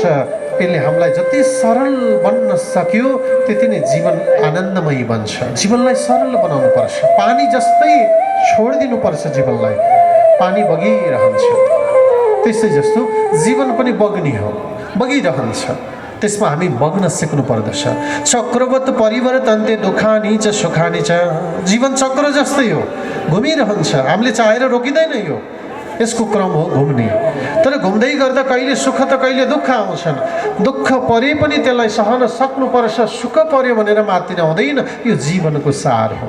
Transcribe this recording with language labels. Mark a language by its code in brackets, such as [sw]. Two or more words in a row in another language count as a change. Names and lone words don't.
[ne] यसले हामीलाई जति सरल बन्न सक्यो त्यति नै जीवन आनन्दमयी बन्छ। जीवनलाई सरल बनाउनु पर्छ। पानी जस्तै छोडिदिनुपर्छ जीवनलाई, पानी बगिरहन्छ। त्यसै जस्तो जीवन पनि बग्ने हो, बगिरहन्छ। त्यसमा हामी बग्न सिक्नु पर्दछ। [sa] चक्रवत परिवर्तन्ते दुखानी च सुखानी च। [ne] जीवन चक्र जस्तै हो, घुमिरहन्छ। हामीले चाहेर रोकिँदैन, यो यसको क्रम हो घुम्ने। तर घुम्दै गर्दा कहिले सुख त कहिले दुःख आउँछन्। दुःख परे पनि त्यसलाई सहन सक्नुपर्छ, सुख पर्यो भनेर मात्रै आउँदैन। यो जीवनको सार हो।